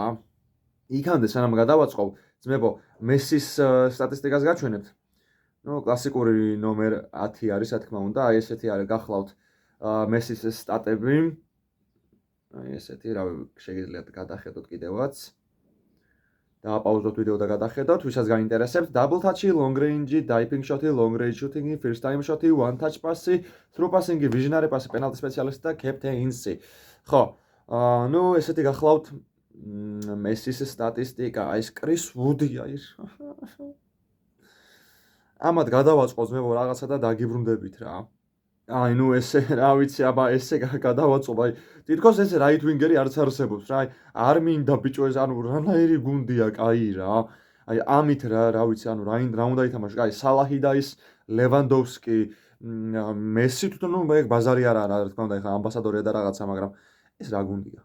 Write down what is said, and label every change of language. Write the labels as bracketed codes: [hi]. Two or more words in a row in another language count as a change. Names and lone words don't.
[ka] იქამდე სანამ გადავაწყო ძმებო, მესის სტატისტიკას გაჩვენებთ. კლასიკური ნომერ 10 არის, რა თქმა უნდა, ესეთი არის გახლავთ მესის სტატები. ესეთი, რა შეგიძლიათ გადახედოთ კიდევაც. დააპაუზოთ ვიდეო და გადახედოთ, ვისაც გაინტერესებთ. [en] Double touch-ი, long range-ი, diving shot-ი, long range shooting-ი, first time shot-ი, one touch pass-ი, through passing-ი, visionary pass-ი, penalty specialist და captain-ი. [ka] ხო, ესეთი გახლავთ მესის სტატისტიკა, ეს კრის ვუდი ამათ გადავაწყო ძმებო რაღაცა და დაგიბრუნდებით რა. ესე რა ვიცი, აბა ესე გადავაწყო, თითქოს ეს [en] right winger-ი [ka] არც არსებობს რა. არ მინდა ბიჭო ეს რანაირი გუნდია, კაი რა. ამით რა ვიცი, რა უნდა ითამაშო, კაი, სალაჰი და ის ლევანდოვსკი, მესი თვითონ ეგ ბაზარი არა, რა თქმა უნდა, ეხა ამბასადორია და რაღაცა, მაგრამ ეს რა გუნდია?